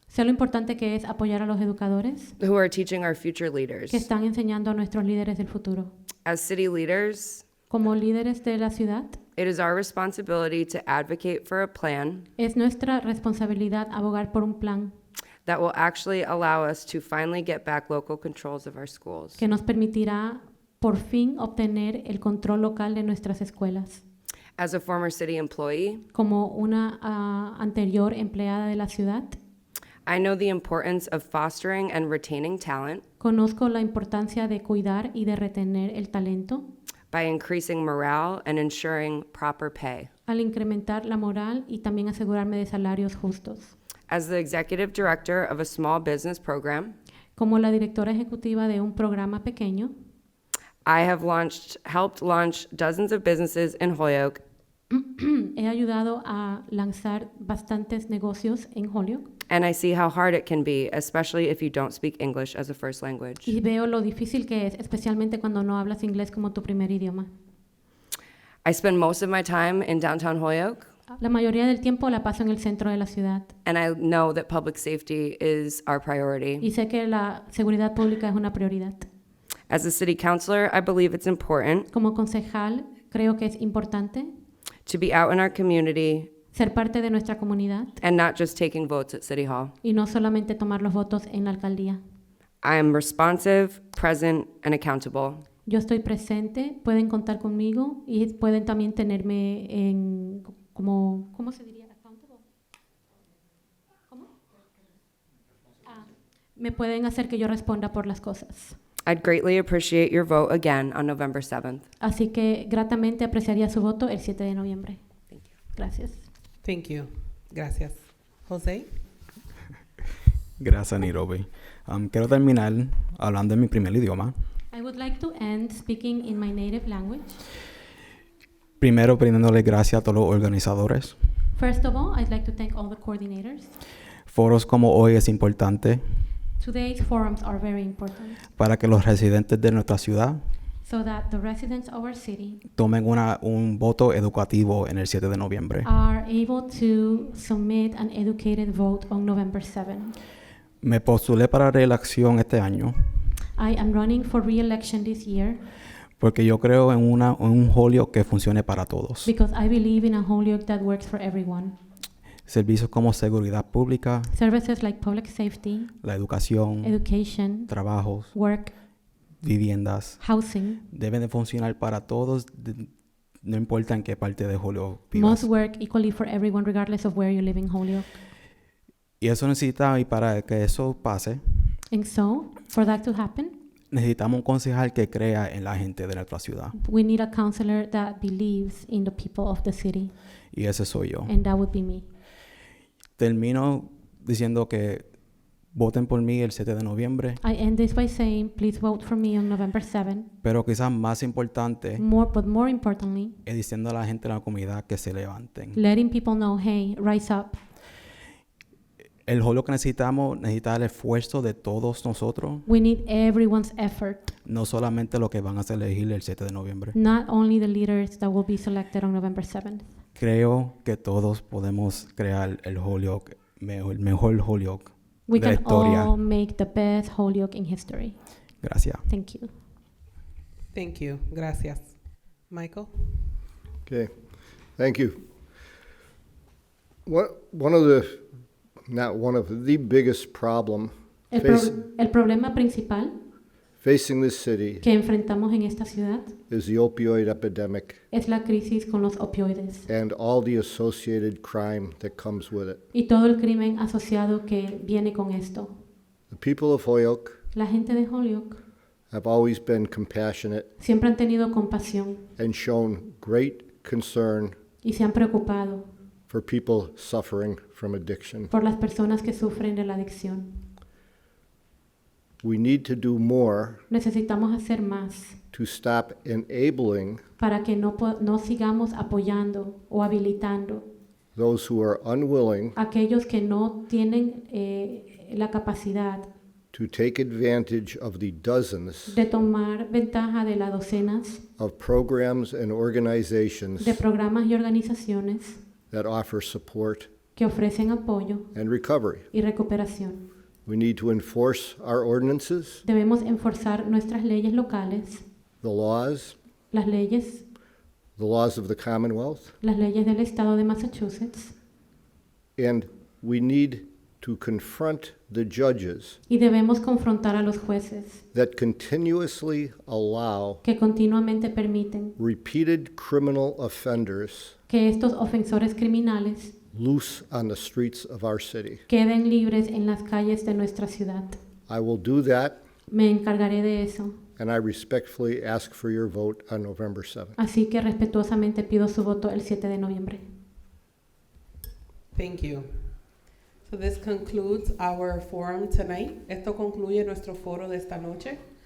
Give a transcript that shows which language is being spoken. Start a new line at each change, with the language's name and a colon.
Spanish: sé lo importante que es apoyar a los educadores
English: who are teaching our future leaders.
Spanish: que están enseñando a nuestros líderes del futuro.
English: As city leaders,
Spanish: Como líderes de la ciudad,
English: it is our responsibility to advocate for a plan
Spanish: es nuestra responsabilidad abogar por un plan
English: that will actually allow us to finally get back local controls of our schools.
Spanish: que nos permitirá por fin obtener el control local de nuestras escuelas.
English: As a former city employee,
Spanish: Como una anterior empleada de la ciudad,
English: I know the importance of fostering and retaining talent
Spanish: conozco la importancia de cuidar y de retener el talento
English: by increasing morale and ensuring proper pay.
Spanish: al incrementar la moral y también asegurarme de salarios justos.
English: As the executive director of a small business program,
Spanish: Como la directora ejecutiva de un programa pequeño,
English: I have helped launch dozens of businesses in Holyoke,
Spanish: he ayudado a lanzar bastantes negocios en Holyoke
English: and I see how hard it can be, especially if you don't speak English as a first language.
Spanish: y veo lo difícil que es, especialmente cuando no hablas inglés como tu primer idioma.
English: I spend most of my time in downtown Holyoke,
Spanish: La mayoría del tiempo la paso en el centro de la ciudad
English: and I know that public safety is our priority.
Spanish: y sé que la seguridad pública es una prioridad.
English: As a city councilor, I believe it's important
Spanish: Como concejal, creo que es importante
English: to be out in our community
Spanish: ser parte de nuestra comunidad
English: and not just taking votes at City Hall.
Spanish: y no solamente tomar los votos en la alcaldía.
English: I am responsive, present, and accountable.
Spanish: Yo estoy presente, pueden contar conmigo y pueden también tenerme en como, ¿cómo se diría?
English: Accountable.
Spanish: ¿Cómo? Me pueden hacer que yo responda por las cosas.
English: I'd greatly appreciate your vote again on November 7th.
Spanish: Así que gratamente apreciaría su voto el 7 de noviembre. Gracias.
English: Thank you.
Spanish: Gracias.
English: José?
Spanish: Gracias, Nairobi. Quiero terminar hablando en mi primer idioma.
English: I would like to end speaking in my native language.
Spanish: Primero, brindándole gracias a todos los organizadores.
English: First of all, I'd like to thank all the coordinators.
Spanish: Foros como hoy es importante
English: Today's forums are very important
Spanish: para que los residentes de nuestra ciudad
English: so that the residents of our city
Spanish: tomen un voto educativo en el 7 de noviembre.
English: are able to submit an educated vote on November 7.
Spanish: Me postulé para reelección este año
English: I am running for re-election this year
Spanish: porque yo creo en un Holyoke que funcione para todos.
English: because I believe in a Holyoke that works for everyone.
Spanish: Servicios como seguridad pública,
English: Services like public safety,
Spanish: la educación,
English: education,
Spanish: trabajos,
English: work,
Spanish: viviendas,
English: housing
Spanish: deben de funcionar para todos, no importa en qué parte de Holyoke
English: must
Spanish: vivas.
English: work equally for everyone regardless of where you live in Holyoke.
Spanish: Y eso necesita, y para que eso pase,
English: And so, for that to happen,
Spanish: necesitamos un concejal que crea en la gente de nuestra ciudad.
English: we need a counselor that believes in the people of the city,
Spanish: Y ese soy yo.
English: and that would be me.
Spanish: Termino diciendo que voten por mí el 7 de noviembre,
English: I end this by saying, please vote for me on November 7.
Spanish: pero quizás más importante
English: But more importantly,
Spanish: es diciendo a la gente de la comunidad que se levanten.
English: letting people know, hey, rise up.
Spanish: El Holyoke que necesita el esfuerzo de todos nosotros,
English: We need everyone's effort,
Spanish: no solamente los que van a ser elegidos el 7 de noviembre.
English: not only the leaders that will be selected on November 7th.
Spanish: Creo que todos podemos crear el Holyoke, el mejor Holyoke
English: We
Spanish: de la
English: can
Spanish: historia.
English: all make the best Holyoke in history.
Spanish: Gracias.
English: Thank you. Thank you.
Spanish: Gracias.
English: Michael? Okay, thank you. One of the biggest problem
Spanish: El problema principal
English: facing this city
Spanish: que enfrentamos en esta ciudad
English: is the opioid epidemic
Spanish: es la crisis con los opioides
English: and all the associated crime that comes with it.
Spanish: y todo el crimen asociado que viene con esto.
English: The people of Holyoke
Spanish: La gente de Holyoke
English: have always been compassionate
Spanish: siempre han tenido compasión
English: and shown great concern
Spanish: y se han preocupado
English: for people suffering from addiction.
Spanish: por las personas que sufren de la adicción.
English: We need to do more
Spanish: Necesitamos hacer más
English: to stop enabling
Spanish: para que no sigamos apoyando o habilitando
English: those who are unwilling
Spanish: a aquellos que no tienen la capacidad
English: to take advantage of the dozens
Spanish: de tomar ventaja de las docenas
English: of programs and organizations
Spanish: de programas y organizaciones
English: that offer support
Spanish: que ofrecen apoyo
English: and recovery.
Spanish: y recuperación.
English: We need to enforce our ordinances,
Spanish: Debemos enforzar nuestras leyes locales,
English: the laws of the Commonwealth,
Spanish: las leyes del estado de Massachusetts,
English: and we need to confront the judges
Spanish: y debemos confrontar a los jueces
English: that continuously allow
Spanish: que continuamente permiten
English: repeated criminal offenders
Spanish: que estos ofensores criminales
English: loose on the streets of our city.
Spanish: queden libres en las calles de nuestra ciudad.
English: I will do that,
Spanish: Me encargaré de eso,
English: and I respectfully ask for your vote on November 7th.
Spanish: así que respetuosamente pido su voto el 7 de noviembre.
English: Thank you. So this concludes our forum tonight.
Spanish: Esto concluye nuestro foro de esta noche.